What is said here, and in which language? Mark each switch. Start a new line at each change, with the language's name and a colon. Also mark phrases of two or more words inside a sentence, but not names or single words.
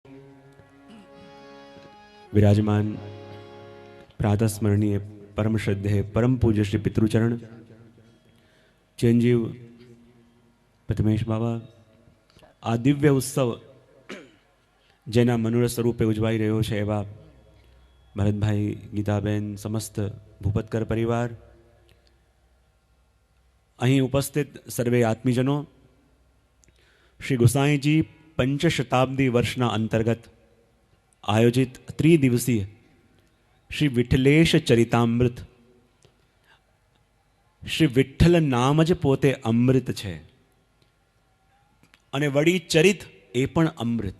Gujarati: વિરાજમાન પ્રાતઃ સ્મરણીય પરમ શ્રદ્ધેય પરમ પૂજ્ય શ્રી પિતૃચરણ ચિરંજીવ પ્રથમેશ બાબા આ દિવ્ય ઉત્સવ જેના મનોરથ સ્વરૂપે ઉજવાઈ રહ્યો છે એવા ભરતભાઈ, ગીતાબેન, સમસ્ત ભૂપતકર પરિવાર, અહીં ઉપસ્થિત સર્વે આત્મીજનો, શ્રી ગુસાઈજી પંચશતાબ્દી વર્ષના અંતર્ગત આયોજિત ત્રિદિવસીય શ્રી વિઠ્ઠલેશ ચરિતામૃત. શ્રી વિઠ્ઠલ નામ જ પોતે અમૃત છે અને વળી ચરિત એ પણ અમૃત.